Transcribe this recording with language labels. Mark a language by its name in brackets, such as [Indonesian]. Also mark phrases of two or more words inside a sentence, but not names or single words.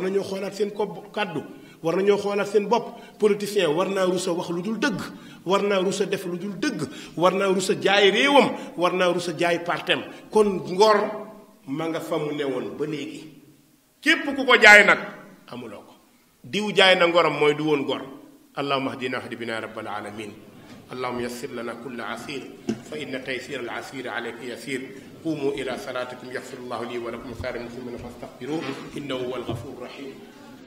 [Wolof] nañoo xoolaat seen kàddu war nañoo xoolaat seen bopp politicien war naa rusa wax lu dul dëgg war naa rusa def lu dul dëgg war naa rusa jaay réewam war naa rusa jaay partem kon ngor ma nga fa mu newoon ba léegi képp ku ko jaay nag amuloo ko diw jaay na ngoram mooy du woon gor [Arabic] اللهم اهدنا اهد بنا رب العالمين اللهم يسر لنا كل عسير فإن تيسير العسير عليك يسير قوموا إلى صلاتكم يغفر الله لي ولكم سائر المسلمين فاستغفروه إنه هو الغفور الرحيم